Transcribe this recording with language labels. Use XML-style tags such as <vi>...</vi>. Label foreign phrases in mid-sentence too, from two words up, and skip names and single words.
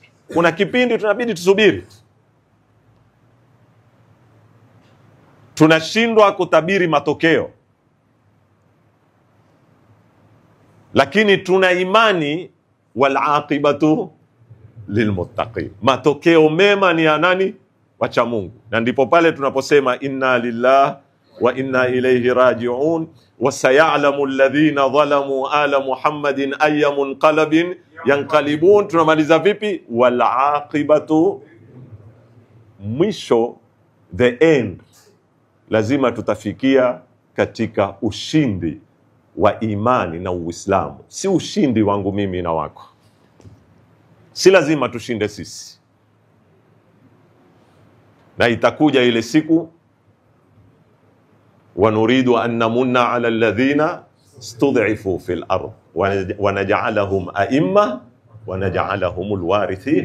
<sw>Kuna kipindi tunabidi tusubiri, tunashindwa kutabiri matokeo, lakini tuna imani</sw> <ar>والعاقبة للمتقين.</ar> <sw>Matokeo mema ni ya nani? Wacha Mungu. Na ndipo pale tunaposema</sw> <ar>إنا لله وإنا إليه راجعون وسيعلم الذين ظلموا على محمد أي منقلب ينقلبون.</ar> <sw>Tunamaliza vipi?</sw> <ar>والعاقبة, mwisho,</ar> <en>the end,</en> <sw>lazima tutafikia katika ushindi wa imani na Uislamu. Si ushindi wangu mimi na wako, si lazima tushinde sisi. Na itakuja ile siku,</sw> <ar>ونريد أن نمن على الذين استضعفوا في الأرض ونجعلهم أئمة ونجعلهم الوارثين.</ar>